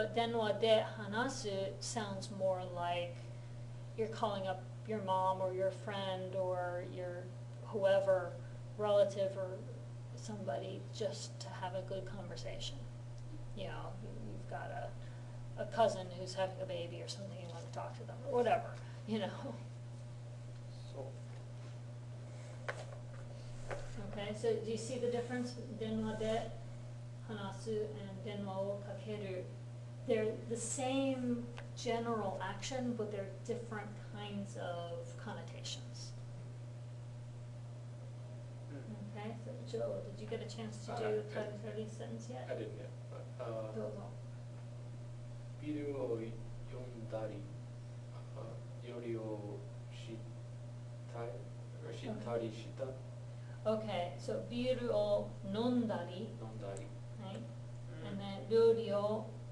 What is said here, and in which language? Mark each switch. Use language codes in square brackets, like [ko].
[en] But [ja] 電話で話す [en] sounds more like you're calling up your mom or your friend or your whoever, relative or somebody, just to have a good conversation. You know, you've got a cousin who's having a baby or something, you want to talk to them, or whatever, you know. So, Okay, so do you see the difference? [ja] 電話で話す [en] and [ja] 電話をかける. [en] They're the same general action, but they're different kinds of connotations. Okay, so Joe, did you get a chance to do the Tari sentence yet? I didn't yet, but [ja] どうぞ。ビルを読んだり、よりを知ったりした、 Okay, so ビールを飲んだり、飲んだり、はい、 [en] and then [ja] 料理を